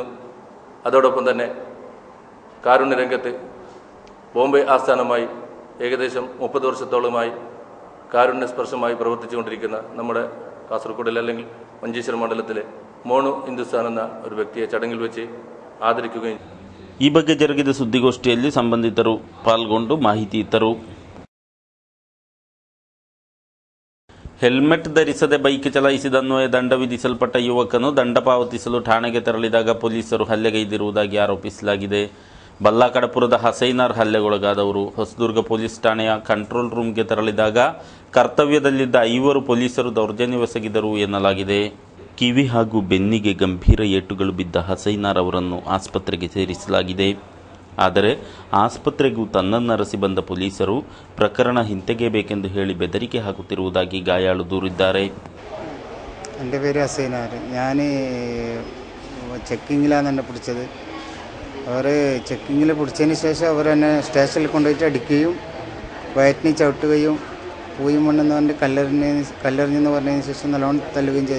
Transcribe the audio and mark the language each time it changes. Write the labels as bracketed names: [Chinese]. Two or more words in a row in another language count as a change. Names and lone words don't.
[Malayalam] അതോടൊപ്പം തന്നെ കാരുണ്യരംഗത്ത് ബോംബെ ആസ്ഥാനമായി ഏകദേശം 30 വർഷത്തോളമായി കാരുണ്യസ്പർശമായി പ്രവർത്തിച്ചുകൊണ്ടിരിക്കുന്ന നമ്മുടെ കാസർഗോഡിലെ അല്ലെങ്കിൽ മഞ്ചേശ്വരം മണ്ഡലത്തിലെ മോണു ഹിന്ദുസ്ഥാൻ എന്ന ഒരു വ്യക്തിയെ ചടങ്ങിൽ വെച്ച് ಆಧರಿക്കുകയും. [Kannada] ಈ ಬಗ್ಗೆ ಜರುಗಿದ ಸುದ್ದಿಗೋಷ್ಠಿಯಲ್ಲಿ ಸಂಬಂಧಿತರು ಪಾಲ್ಗೊಂಡು ಮಾಹಿತಿ ಇತ್ತರು. ಹೆಲ್ಮೆಟ್ ಧರಿಸದೆ ಬೈಕ್ ಚಲಾಯಿಸಿದನ್ವಯ ದಂಡ ವಿಧಿಸಲ್ಪಟ್ಟ ಯುವಕನು ದಂಡ ಪಾವತಿಸಲು ಠಾಣೆಗೆ ತೆರಳಿದಾಗ ಪೊಲೀಸರು ಹಲ್ಲೆಗೈದಿರುವುದಾಗಿ ಆರೋಪಿಸಲಾಗಿದೆ. ಬಲ್ಲಾಕಡಪುರದ ಹಸೈನಾರ್ ಹಲ್ಲೆಗೊಳಗಾದವರು ಹೊಸದುರ್ಗ ಪೊಲೀಸ್ ಠಾಣೆಯ ಕಂಟ್ರೋಲ್ ರೂಮ್ಗೆ ತೆರಳಿದಾಗ ಕರ್ತವ್ಯದಲ್ಲಿದ್ದ 5 ಪೊಲೀಸರು ದೌರ್ಜನ್ಯವೆಸಗಿದರು ಎನ್ನಲಾಗಿದೆ. ಕಿವಿ ಹಾಗೂ ಬೆನ್ನಿಗೆ ಗಂಭೀರ ಏಟುಗಳು ಬಿದ್ದ ಹಸೈನಾರ್ ಅವರನ್ನು ಆಸ್ಪತ್ರೆಗೆ ಸೇರಿಸಲಾಗಿದೆ. ಆದರೆ ಆಸ್ಪತ್ರೆಗೂ ತನ್ನನ್ನರಸಿ ಬಂದ ಪೊಲೀಸರು ಪ್ರಕರಣ ಹಿಂತೆಗೆಯಬೇಕೆಂದು ಹೇಳಿ ಬೆದರಿಕೆ ಹಾಕುತ್ತಿರುವುದಾಗಿ ಗಾಯಾಳು ದೂರಿದ್ದಾರೆ. [Malayalam] എൻ്റെ പേര് ഹസൈനാർ. ഞാൻ ചെക്കിങ്ങിലാണ് എന്നെ പിടിച്ചത്. അവർ ചെക്കിങ്ങിൽ പിടിച്ചതിന് ശേഷം അവർ എന്നെ സ്റ്റേഷനിൽ കൊണ്ടുപോയിട്ട് അടിക്കുകയും വയറ്റിന് ചവിട്ടുകയും പൂയും മണ്ണെന്ന് പറഞ്ഞ് കല്ലെറിഞ്ഞെന്ന് പറഞ്ഞതിന് ശേഷം നല്ലോണം തല്ലുകയും ചെയ്തു.